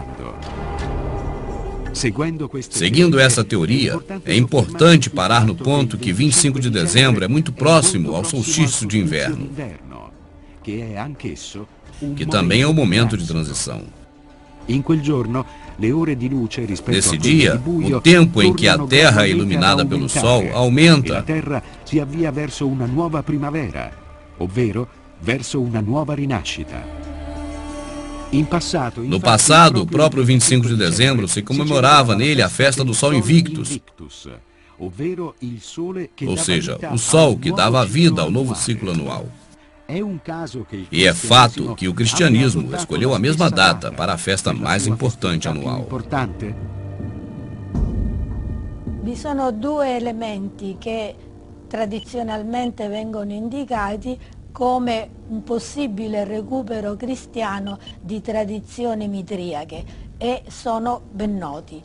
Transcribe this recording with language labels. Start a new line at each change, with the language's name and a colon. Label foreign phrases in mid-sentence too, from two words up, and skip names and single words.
Portuguese: Seguindo essa teoria, é importante parar no ponto que 25 de dezembro é muito próximo ao solstício de inverno, que também é o momento de transição. Nesse dia, o tempo em que a Terra é iluminada pelo Sol aumenta.
Italian: A Terra si avvia verso una nuova primavera, ovvero verso una nuova rinascita.
Portuguese: No passado, o próprio 25 de dezembro se comemorava nele a festa do Sol Invictus, ou seja, o Sol que dava vida ao novo ciclo anual. E é fato que o cristianismo escolheu a mesma data para a festa mais importante anual.
Italian: Vi sono due elementi che tradizionalmente vengono indicati come un possibile recupero cristiano di tradizioni mitriache e sono ben noti.